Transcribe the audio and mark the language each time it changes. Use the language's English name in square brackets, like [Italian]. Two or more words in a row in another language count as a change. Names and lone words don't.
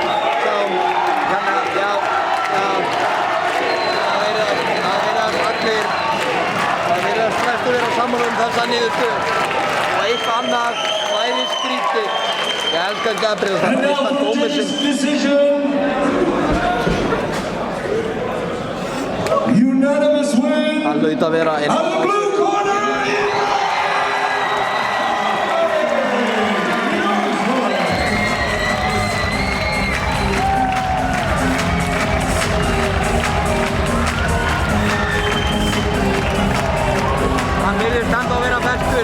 [Icelandic] Saman þessa niðurstöðu og eitthvað annað væri skrítið. Ég elskar Gabriel, það er fyrsta dómur [English] Unanimous win [Icelandic] hlaut að vera [English] Out of the blue corner, [Icelandic] Hann virðist ennþá að vera bestur.